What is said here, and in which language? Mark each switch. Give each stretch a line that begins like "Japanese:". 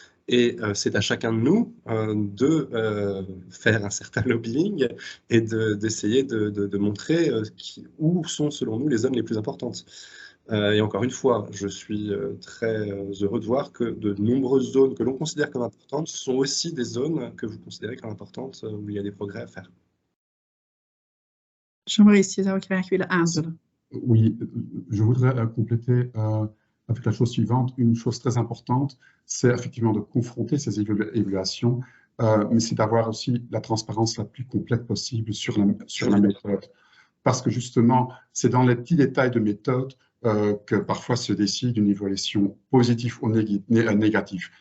French: Et c'est à chacun de nous de faire un certain lobbying et d'essayer de montrer où sont, selon nous, les zones les plus importantes. Et encore une fois, je suis très heureux de voir que de nombreuses zones que l'on considère comme importantes sont aussi des zones que vous considérez comme importantes où il y a des progrès à faire.
Dutch: Jean-Maurice, je zou ik graag willen aanvullen.
French: Oui, je voudrais compléter avec la chose suivante. Une chose très importante, c'est effectivement de confronter ces évaluations, mais c'est d'avoir aussi la transparence la plus complète possible sur la méthode. Parce que justement, c'est dans les petits détails de méthode que parfois se décide une évaluation positive ou négative.